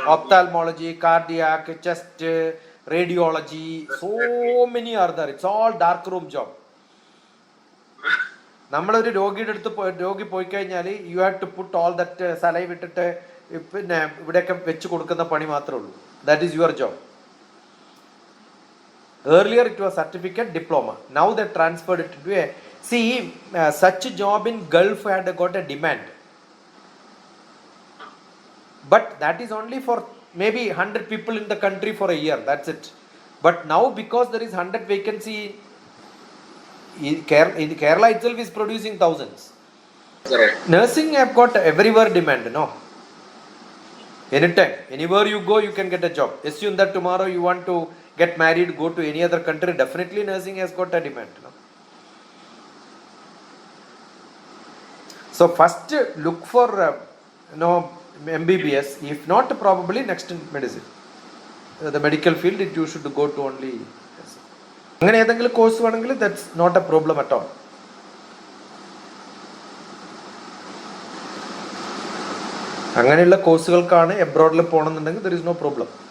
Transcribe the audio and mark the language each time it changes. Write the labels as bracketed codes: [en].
[en] Ophthalmology, cardiac, chest, radiology, so many are there. It's all dark room job. [ml] നമ്മളൊരു രോഗിയുടെ അടുത്ത് രോഗി പോയി കഴിഞ്ഞാൽ [en] you have to put all that saliva [ml] ഇട്ടിട്ട് പിന്നെ ഇവിടെയൊക്കെ വെച്ച് കൊടുക്കുന്ന പണി മാത്രമേ ഉള്ളൂ. [en] That is your job. Earlier it was certificate, diploma. Now they transferred it to a, see, such a job in Gulf had got a demand. But that is only for maybe 100 people in the country for a year, that's it. But now because there is 100 vacancy, in Kerala itself is producing thousands. Correct. Nursing have got everywhere demand, no? Anytime, anywhere you go, you can get a job. Assume that tomorrow you want to get married, go to any other country, definitely nursing has got a demand, no? So first look for MBBS, if not probably next in medicine. The medical field, you should go to only. [ml] അങ്ങനെ ഏതെങ്കിലും course വേണമെങ്കിൽ [en] That's not a problem at all. [ml] അങ്ങനെയുള്ള കോഴ്സുകൾക്കാണ് എബ്രോഡിൽ പോകണമെന്നുണ്ടെങ്കിൽ [en] There is no problem.